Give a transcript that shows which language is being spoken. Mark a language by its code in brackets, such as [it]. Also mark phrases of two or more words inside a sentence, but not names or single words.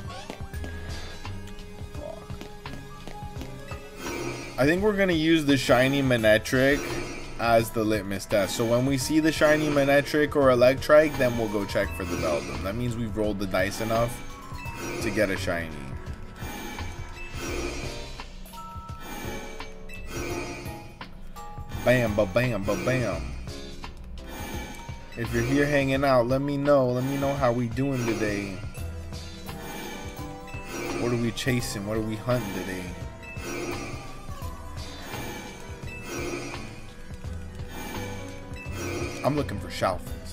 [en] I think we're gonna use the shiny Manectric as the litmus test. So when we see the shiny Manectric or Electrike, then we'll go check for the Beldum. That means we've rolled the dice enough to get a shiny. Bam, ba bam, ba bam. If you're here hanging out, let me know. Let me know how we doing today. What are we chasing? What are we hunting today? I'm looking for SHALPHAs.